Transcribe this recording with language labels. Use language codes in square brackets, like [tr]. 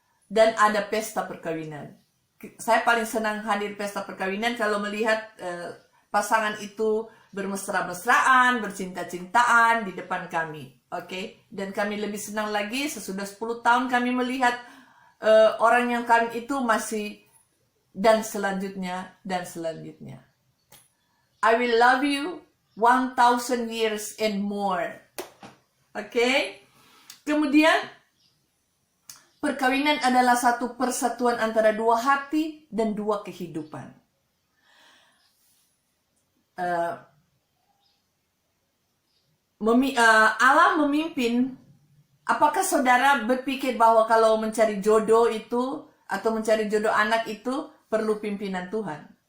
[id] Dan ada pesta perkawinan. Saya paling senang hadir pesta perkawinan kalau melihat pasangan itu bermesra-mesraan, bercinta-cintaan di depan kami. Oke? Dan kami lebih senang lagi sesudah 10 tahun kami melihat orang yang kawin itu masih dan selanjutnya dan selanjutnya. [en] I will love you 1,000 years and more. Oke? [id] Kemudian perkawinan adalah satu persatuan antara dua hati dan dua kehidupan. Allah memimpin. Apakah saudara berpikir bahwa kalau mencari jodoh itu atau mencari jodoh anak itu perlu pimpinan Tuhan?